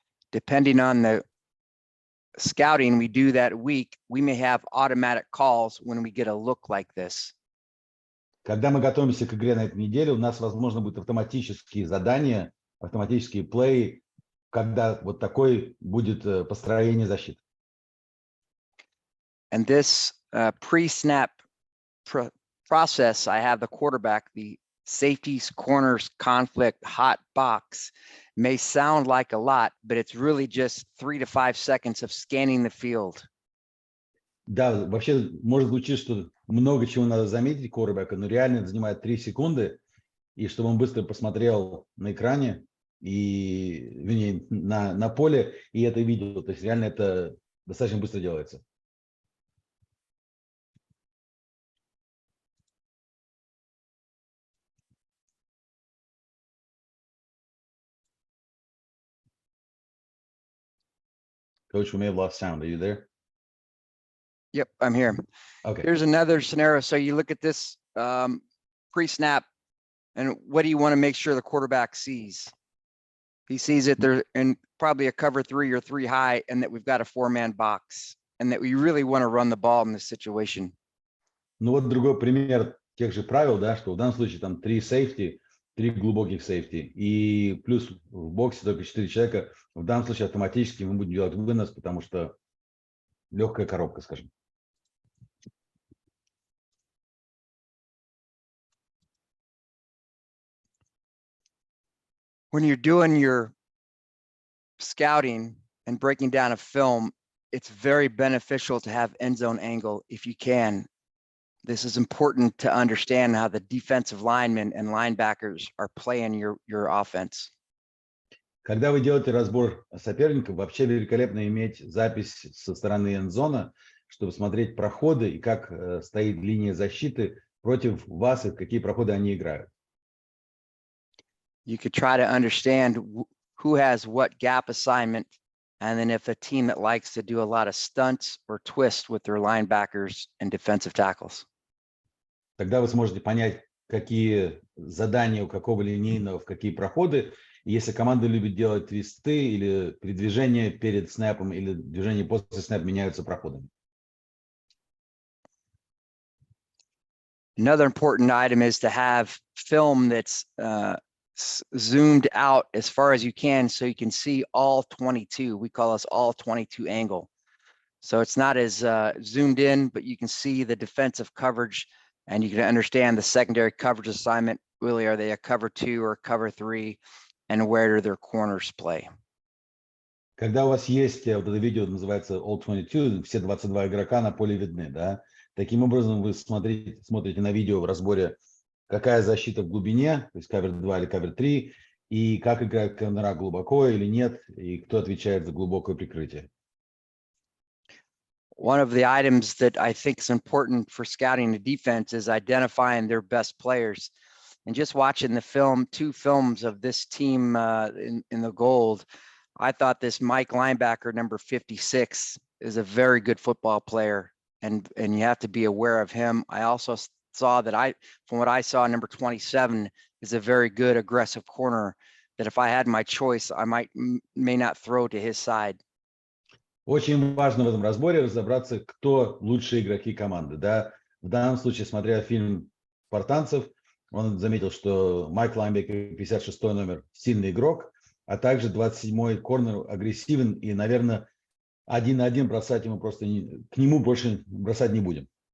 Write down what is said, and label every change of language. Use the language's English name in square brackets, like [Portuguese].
[English] Depending on the scouting we do that week, we may have automatic calls when we get a look like this. [Russian] Когда мы готовимся к игре на этой неделе, у нас, возможно, будут автоматические задания, автоматические плей, когда вот такое будет построение защиты. [English] And this pre-snap process, I have the quarterback, the safeties, corners, conflict, hot box may sound like a lot, but it's really just 3 to 5 seconds of scanning the field. [Russian] Да, вообще может звучить, что много чего надо заметить quarterback, но реально это занимает 3 секунды, и чтобы он быстро посмотрел на экране, и, вернее, на поле, и это видел. То есть реально это достаточно быстро делается. [English] Coach, we may have lost sound. Are you there? Yep, I'm here. Okay. Here's another scenario. So you look at this pre-snap, and what do you want to make sure the quarterback sees? He sees it there in probably a cover 3 or 3 high, and that we've got a 4-man box, and that we really want to run the ball in this situation. [Russian] Ну вот другой пример тех же правил, да, что в данном случае там 3 сейфти, 3 глубоких сейфти, и плюс в боксе только 4 человека. В данном случае автоматически мы будем делать вынос, потому что легкая коробка, скажем. [English] When you're doing your scouting and breaking down a film, it's very beneficial to have end zone angle if you can. This is important to understand how the defensive linemen and linebackers are playing your offense. [Russian] Когда вы делаете разбор соперников, вообще великолепно иметь запись со стороны эндзона, чтобы смотреть проходы и как стоит линия защиты против вас и в какие проходы они играют. [English] You could try to understand who has what gap assignment, and then if a team that likes to do a lot of stunts or twists with their linebackers and defensive tackles. [Russian] Тогда вы сможете понять, какие задания у какого линейного в какие проходы. И если команда любит делать твисты или передвижения перед снэпом или движения после снэпа меняются проходами. [English] Another important item is to have film that's zoomed out as far as you can, so you can see all 22. We call this all 22 angle. So it's not as zoomed in, but you can see the defensive coverage, and you can understand the secondary coverage assignment. Really, are they a cover 2 or cover 3, and where do their corners play? [Russian] Когда у вас есть вот это видео, называется All 22, все 22 игрока на поле видны, да? Таким образом вы смотрите на видео в разборе, какая защита в глубине, то есть cover 2 или cover 3, и как играют корнера глубоко или нет, и кто отвечает за глубокое прикрытие. [English] One of the items that I think is important for scouting the defense is identifying their best players. And just watching the film, 2 films of this team in the gold, I thought this Mike linebacker, number 56, is a very good football player, and you have to be aware of him. I also saw that from what I saw, number 27 is a very good aggressive corner that if I had my choice, I may not throw to his side. [Russian] Очень важно в этом разборе разобраться, кто лучшие игроки команды. Да? В данном случае, смотря фильм «Спартанцев», он заметил, что Майк Лайнбекер, 56-й номер, сильный игрок, а также 27-й корнер агрессивен, и, наверное, 1 на 1 бросать ему просто к нему больше бросать не будем.